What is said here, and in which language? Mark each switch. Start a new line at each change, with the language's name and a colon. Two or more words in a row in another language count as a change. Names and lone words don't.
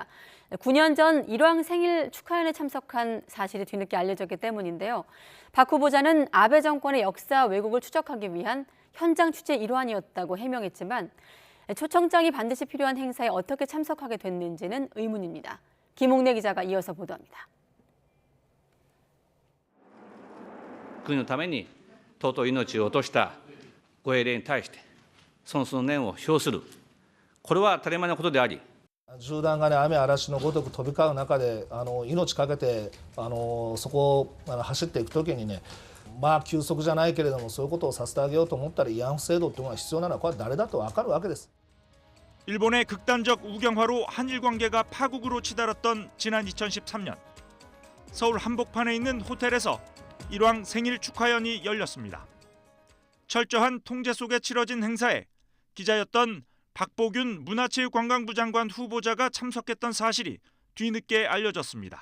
Korean: 9년 전 일왕 생일 축하연에 참석한 사실이 뒤늦게 알려졌기 때문인데요. 박 후보자는 아베 정권의 역사 왜곡을 추적하기 위한 현장 취재 일환이었다고 해명했지만 초청장이 반드시 필요한 행사에 어떻게 참석하게 됐는지는 의문입니다. 김옥래 기자가 이어서 보도합니다.
Japanese: 国のために尊い命を落としたご英霊に対して尊崇の念を表する、これは当たり前のことであり、銃弾が、雨嵐のごとく飛び交う中で命かけてそこを走っていくときにね、休息じゃないけれどもそういうことをさせてあげようと思ったら慰安婦制度というのが必要なのはこれは誰だと分かるわけです。
Korean: 일본의 극단적 우경화로 한일 관계가 파국으로 치달았던 지난 2013년 서울 한복판에 있는 호텔에서 일왕 생일 축하연이 열렸습니다. 철저한 통제 속에 치러진 행사에 기자였던 박보균 문화체육관광부 장관 후보자가 참석했던 사실이 뒤늦게 알려졌습니다.